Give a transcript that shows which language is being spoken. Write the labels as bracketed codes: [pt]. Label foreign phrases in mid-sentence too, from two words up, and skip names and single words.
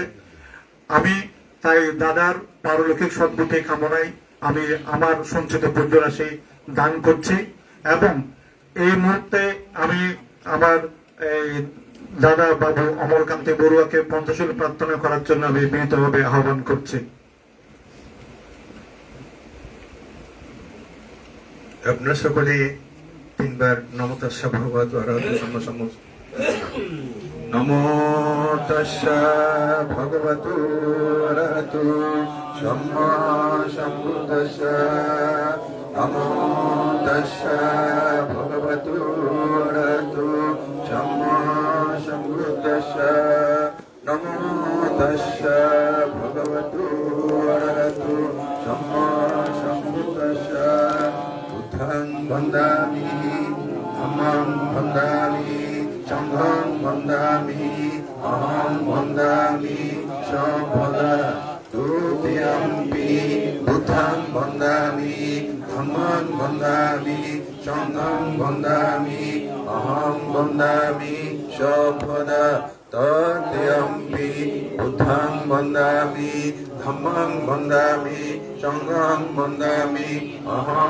[bn] আমি তাই দাদার পারলৌকিক সদ্গতি কামনায় আমি আমার সঞ্চিত পুণ্যরাশি দান করছি এবং এই মুহূর্তে আমি আমার এই দাদা বাবু অমরকান্তি বড়ুয়াকে পঞ্চশীল প্রার্থনা করার জন্য আমি বিনীতভাবে আহ্বান করছি। আপনারা সকলে 3 বার [pi] নমো তাস্সা ভগবতো আরহতো সাম্মা সম্বুদ্ধ। নমো তাস্সা ভগবতো আরহতো সাম্মা সম্বুদ্ধাস্সা। নমো তাস্সা ভগবতো আরহতো সাম্মা সম্বুদ্ধাস্সা। নমো তাস্সা ভগবতো আরহতো সাম্মা সম্বুদ্ধাস্সা। বুদ্ধং বন্দামি ধম্মং বন্দামি সংঘং বন্দামি অহং বন্দামি সর্বদা তুতে Tiyampi Buddham Bandami Dhamman Bandami Sangham Bandami Aham Bandami Sabhada Tatyampi Buddham Bandami Dhamman Bandami Sangham Bandami Aham